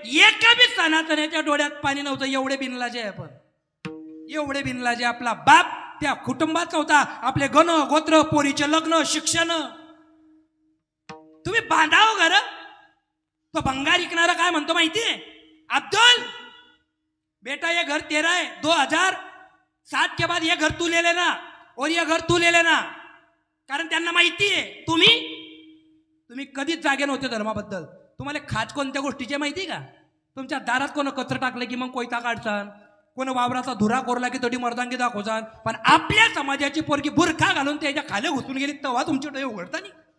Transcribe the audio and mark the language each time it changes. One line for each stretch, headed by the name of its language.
Marathi: एका बी सनातनाच्या डोळ्यात पाणी नव्हतं. एवढे बिनलाजे आपण, एवढे बिनलाजे. आपला बाप त्या कुटुंबात नव्हता. आपले गण गोत्र, पोरीचे लग्न, शिक्षण. तुम्ही बांधाव घर. तो भंगार विकणारा काय म्हणतो माहितीये?
Hindi: अब्दुल बेटा ये घर तेरा है, 2007 के बाद ये घर तू ले लेना और ये घर तू ले लेना.
Marathi: कारण त्यांना माहितीये तुम्ही कधीच जागे नव्हते धर्माबद्दल. तुम्हाला खाच कोणत्या गोष्टीचे माहिती का? तुमच्या दारात कोण कचरा टाकलं की मग कोयता काढसान, कोण वावराचा धुरा कोरला की तडी मर्दांगी दाखवसान. पण आपल्या समाजाची पोरगी बुरखा घालून त्याच्या खाली घुसून गेली तेव्हा तुमचे डोळे उघडता नाही.